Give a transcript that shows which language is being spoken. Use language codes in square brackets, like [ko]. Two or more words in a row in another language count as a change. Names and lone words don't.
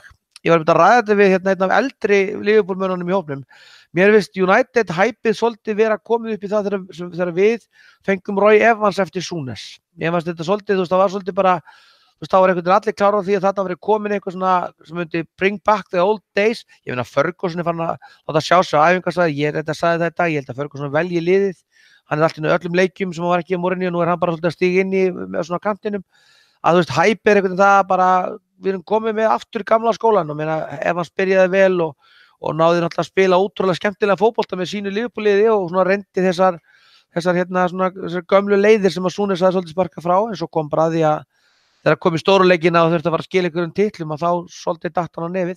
[is] Ég var að ræða þetta við einn af eldri Liverpool-mönnunum í hópnum. Mér finnst United hæpið svolítið vera komið upp í það þegar við fengum Roy Evans eftir Souness. Ég fannst þetta svolítið, það var svolítið bara, það var einhvern veginn allir klára á því að þetta var komin eitthvað svona sem myndi [en] bring back the old days. [is] Ég meina Ferguson fann að láta sjá sig á æfingarsvæði, ég held að Ferguson velji liðið. Hann er alltaf í öllum leikjum sem hann var ekki í Mourinho, nú er hann bara svolítið að stíga inn í með svona kantinum. Að þú veist, hæpið er einhvern veginn það bara, við erum komið með aftur í gamla skólan og meina Evans byrjaði vel og náði náttúrulega að spila ótrúlega skemmtilega fótbolta með sínu Liverpool-liði og svona reyndi þessar gömlu leiðir sem að Souness hafði svolítið sparkað frá en svo kom bara að því að þegar kom í stóru leikina og þurfti að fara að skila einhverjum titlum að þá svolítið datt hann á nefið.